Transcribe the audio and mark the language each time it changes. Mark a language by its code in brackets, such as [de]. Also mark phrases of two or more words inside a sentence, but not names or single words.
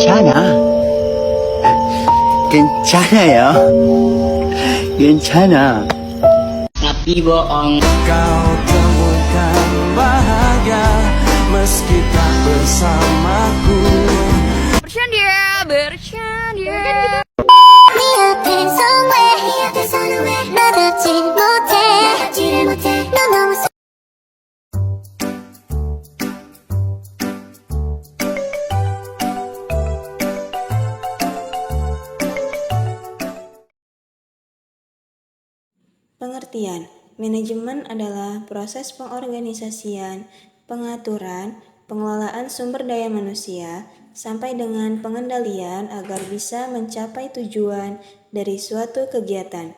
[ko] 괜찮아. 괜찮아요. 괜찮아. [id] Tapi bohong. Kau temukan bahagia meski tak bersamaku. Bercanda, bercanda. [ko] 네 앞에 somewhere 나 닿질 못해 너 너무 [id] Pengertian, manajemen adalah proses pengorganisasian, pengaturan, pengelolaan sumber daya manusia, sampai dengan pengendalian agar bisa mencapai tujuan dari suatu kegiatan.